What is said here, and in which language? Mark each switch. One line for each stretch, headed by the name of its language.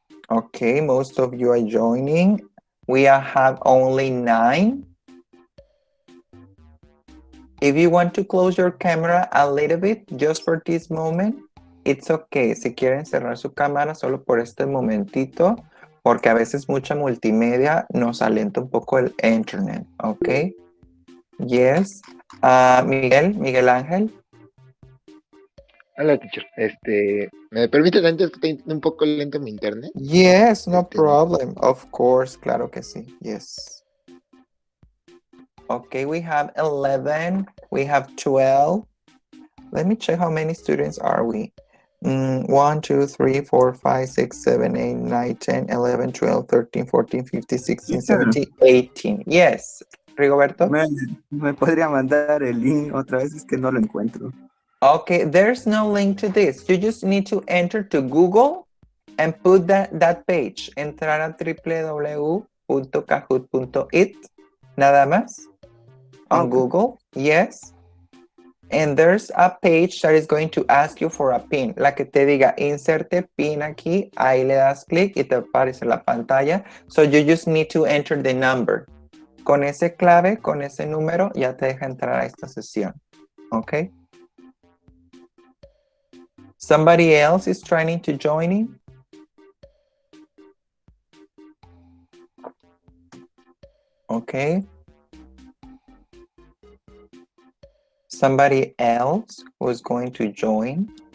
English: Okay, most of you are joining. We have only 9. If you want to close your camera a little bit, just for this moment, it's okay.
Spanish: Si quieren cerrar su cámara solo por este momentito, porque a veces mucha multimedia nos alenta un poco el internet, ¿ok?
English: Yes. Miguel Ángel.
Spanish: Hola, teacher. ¿Me permite antes que está un poco lento mi internet?
English: Yes, no
Spanish: No.
English: problem. Of course, claro que sí. Yes. Okay, we have 11. We have 12. Let me check how many students are we. 1, 2, 3, 4, 5, 6, 7, 8, 9, 10, 11, 12, 13, 14, 15, 16, Teacher, 17, 18. Yes, Rigoberto?
Spanish: ¿me podría mandar el link otra vez? Es que no lo encuentro.
English: Okay, there's no link to this. You just need to enter to Google and put that page.
Spanish: Entrar a www.kahoot.it. Nada más. On
English: Okay. Google. Yes. And there's a page that is going to ask you for a pin.
Spanish: La que te diga, inserte pin aquí. Ahí le das clic y te aparece la pantalla.
English: So you just need to enter the number.
Spanish: Con ese clave, con ese número, ya te deja entrar a esta sesión.
English: Okay? Somebody else is trying to join in? Okay. Somebody else who's going to join?